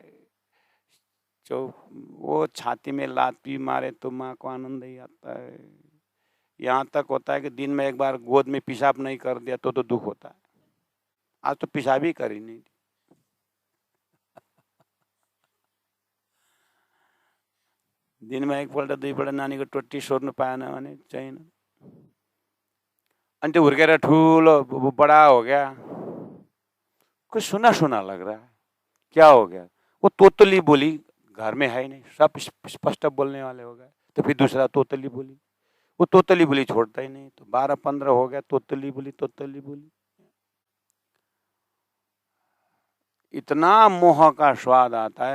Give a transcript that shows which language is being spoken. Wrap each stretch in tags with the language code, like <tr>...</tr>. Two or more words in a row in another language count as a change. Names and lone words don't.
<hi>जो वो छाती में लात भी मारे तो माँ को आनंद ही आता है। यहाँ तक होता है कि दिन में एक बार गोद में पेशाब नहीं कर दिया तो दुख होता है। आज तो पेशाब ही कर ही नहीं। दिन में</hi> <ne>एकपल्ट दुईपल्ट नानीको टोटी सोर्नु पाएन भने चाहिए। अनि त्यो हुर्केर ठुलो</ne> <hi>बड़ा हो गया, कुछ सुना सुना लग रहा है। क्या हो गया? वो तोतली बोली घर में है ही नहीं, सब स्पष्ट बोलने वाले हो गए। तो फिर दूसरा तोतली बोली, वो तोतली बोली छोड़ता ही नहीं। तो 12-15 हो गया, तोतली बोली। इतना मोह का स्वाद आता है।</hi>